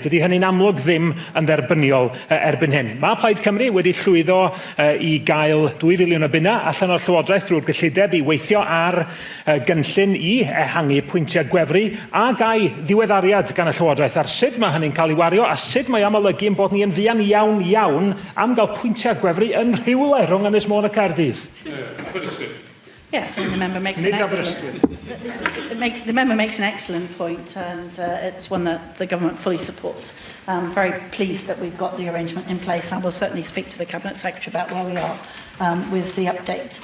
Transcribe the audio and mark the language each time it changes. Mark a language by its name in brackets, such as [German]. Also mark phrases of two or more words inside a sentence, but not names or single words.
[Welsh] Dydy hynny'n amlwg ddim yn dderbyniol erbyn hyn. Mae Plaid Cymru wedi llwyddo I gael 2 filiwn o bunna allan o'r Llywodraeth drwy'r gyllideb I weithio ar gynllun I ehangu pwyntiau gwefru a gai ddiweddariad gan y Llywodraeth ar sut mae hynny'n cael ei wario a sut mae am olygu yn bod ni yn fuan iawn am gael pwyntiau gwefru yn rhywle rhwng Ynys Môn a Caerdydd. [English] Yes, and the member makes an excellent point, and it's one that the government fully supports. I'm very pleased that we've got the arrangement in place, and we'll certainly speak to the Cabinet Secretary about where we are with the update.